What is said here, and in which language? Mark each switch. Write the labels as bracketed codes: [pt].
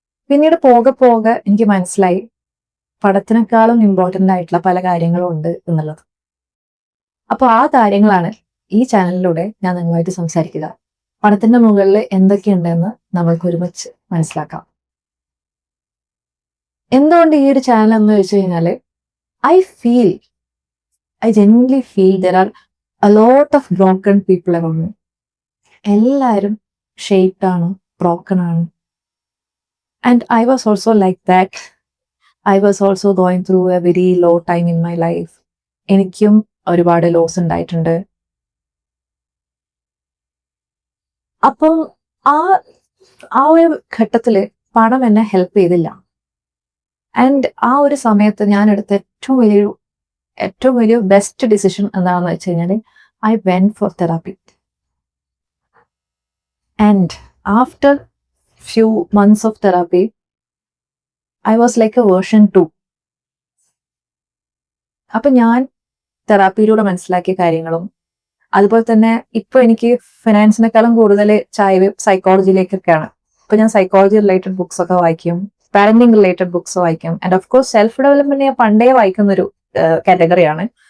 [ml] പിന്നീട് പോകെ പോകെ എനിക്ക് മനസ്സിലായി പണത്തിനേക്കാളും ഇമ്പോർട്ടൻ്റ് ആയിട്ടുള്ള പല കാര്യങ്ങളും ഉണ്ട് എന്നുള്ളത്. അപ്പോൾ ആ കാര്യങ്ങളാണ് ഈ ചാനലിലൂടെ ഞാൻ നിങ്ങളുമായിട്ട് സംസാരിക്കുക. പണത്തിന്റെ മുകളിൽ എന്തൊക്കെയുണ്ടെന്ന് നമ്മൾക്ക് ഒരുമിച്ച് മനസ്സിലാക്കാം. എന്തുകൊണ്ട് ഈ ഒരു ചാനൽ എന്ന് വെച്ച് കഴിഞ്ഞാല് [en] I genuinely feel there are a lot of broken people around me. [ml] എല്ലാവരും ഷേപ്ഡ് ആണ്, ബ്രോക്കൺ ആണ്. [en] And I was also like that. I was also going through a very low time in my life. [ml] എനിക്കും ഒരുപാട് loss ഉണ്ടായിട്ടുണ്ട്. അപ്പോൾ ആ ഒരു ഘട്ടത്തില് പണം എന്നെ ഹെൽപ്പ് ചെയ്തില്ല. ആൻഡ് ആ ഒരു സമയത്ത് ഞാൻ എടുത്ത ഏറ്റവും വലിയ ബെസ്റ്റ് ഡിസിഷൻ എന്താണെന്ന് വെച്ച് കഴിഞ്ഞാൽ [en] I went for therapy. And after few months of therapy, I was like a version 2. [ml] അപ്പൊ ഞാൻ തെറാപ്പിയിലൂടെ മനസ്സിലാക്കിയ കാര്യങ്ങളും അതുപോലെ തന്നെ ഇപ്പൊ എനിക്ക് ഫിനാൻസിനേക്കാളും കൂടുതൽ ചായ്വ് സൈക്കോളജിയിലേക്കൊക്കെയാണ്. ഇപ്പൊ ഞാൻ സൈക്കോളജി റിലേറ്റഡ് ബുക്സ് ഒക്കെ വായിക്കും, പാരന്റിങ് റിലേറ്റഡ് ബുക്സ് വായിക്കും. And of course self development ഞാൻ പണ്ടേ വായിക്കുന്ന ഒരു കാറ്റഗറിയാണ്.